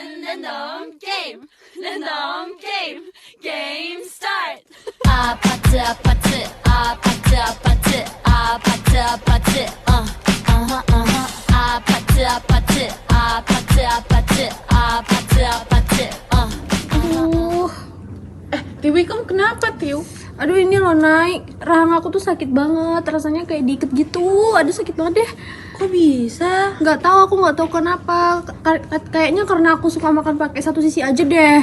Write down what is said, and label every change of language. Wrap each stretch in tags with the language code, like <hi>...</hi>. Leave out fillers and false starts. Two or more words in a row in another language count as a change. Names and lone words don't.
<ko>랜덤 게임, 랜덤 게임, 게임 스타트. 아파트 아파트 아파트 아파트 아파트 아파트 아파트 아파트 아파트 아파트 아파트 아파트</ko> <id>Aduh. Tiwi, kamu kenapa, Tiu? Aduh, ini loh, naik. Rahang aku tuh sakit banget. Rasanya kayak diikat gitu. Aduh, sakit banget deh. Kok bisa? Aku nggak tahu kenapa. Kayaknya karena aku suka makan pakai satu sisi aja deh.</id>